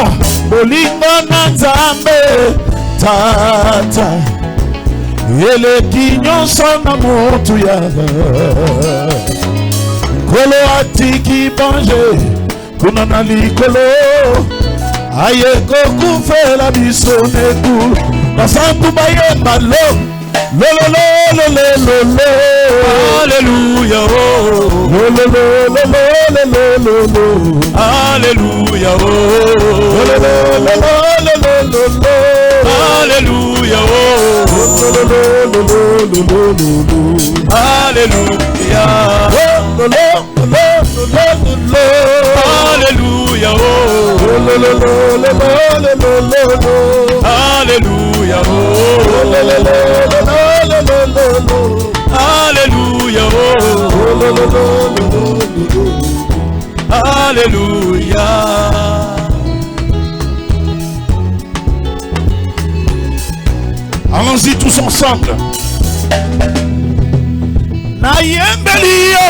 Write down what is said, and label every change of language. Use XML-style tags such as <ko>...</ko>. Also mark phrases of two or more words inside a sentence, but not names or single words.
<ln>Bolingo na Nzambe Tata, eleki nyonso na motuya. Kolo atiki bange, kuna na likolo. Aye kokufela biso nekulu. Nasantu bayemba lo. Lo lo lo lo lo lo lo. Alléluia, oh. Lo lo lo lo lo lo lo lo. Alléluia, oh. Lo lo lo lo lo lo lo lo. Alléluia, oh. Lo lo lo lo lo lo lo lo. Alléluia. Lo lo lo lo lo lo. Alléluia, oh. Lo lo lo lo lo lo lo lo. Alléluia, oh. Lo lo lo lo lo lo lo lo. Alléluia, oh. Alléluia.</ln> <fr>Allons-y tous ensemble.</fr> <ln>Nayembeli yo.</ln>